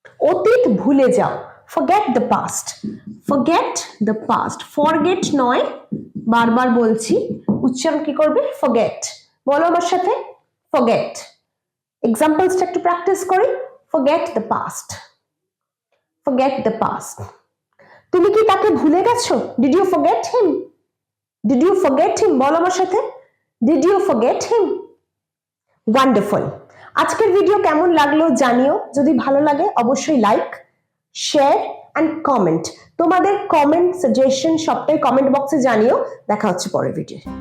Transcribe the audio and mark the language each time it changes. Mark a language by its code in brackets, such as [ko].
[bn] অতীত ভুলে যাও, [en] forget the past, forget the past, [bn] forget নয়, বারবার বলছি, উচ্চারণ কি করবে? forget। বলো আমার সাথে, forget। এক্সাম্পলসটা একটু প্র্যাকটিস করি। [en] forget the past, forget the past। [bn] তুমি কি তাকে ভুলে গেছো? [en] did you forget him, did you forget him? [bn] বলো আমার সাথে, [en] did you forget him? Wonderful. [bn] আজকের ভিডিও কেমন লাগলো জানিও, যদি ভালো লাগে অবশ্যই লাইক, শেয়ার অ্যান্ড কমেন্ট। তোমাদের কমেন্ট সাজেশন সবটাই কমেন্ট বক্সে জানিও। দেখা হচ্ছে পরের ভিডিও।